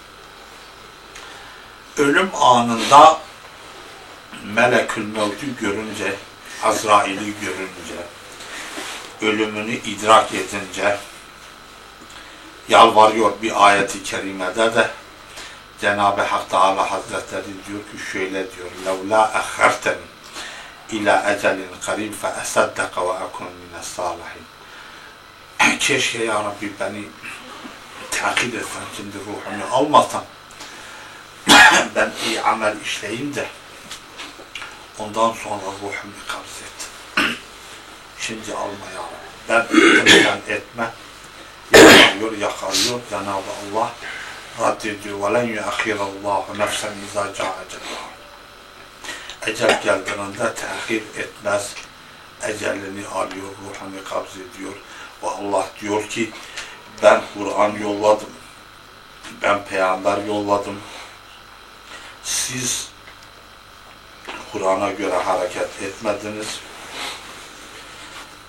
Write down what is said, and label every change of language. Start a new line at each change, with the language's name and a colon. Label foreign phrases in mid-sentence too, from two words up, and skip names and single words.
Turkish: Ölüm anında Melekül Mevt'ü görünce, Azrail'i görünce, ölümünü idrak edince yalvarıyor bir ayet-i kerimede de Cenab-ı Hak Teala Hazretleri diyor ki şöyle diyor
Arabic: لَوْلَا اَخَّرْتَنِ اِلَى اَجَلٍ قَرِيبٍ فَاَسَدَّقَ وَاَكُنْ مِنَ الصَّالِحِينَ.
Turkish: Keşke ya Rabbi beni takip etsen, şimdi ruhumu almasan ben iyi amel işleyeyim de ondan sonra ruhumu kabz et. Şimdi alma ya Rabbi. Ben etme. Yakalıyor. Cenab-ı Allah raddediyor.
Arabic: وَلَنْ يُأَخِيرَ اللّٰهُ نَفْسًا اِذَا جَاءَ اَجَلُهَا.
Turkish: Ecel geldiğinde tehir etmez. Ecelini alıyor, ruhunu kabz ediyor. Ve Allah diyor ki ben Kur'an yolladım. Ben peygamber yolladım. Siz Kur'an'a göre hareket etmediniz.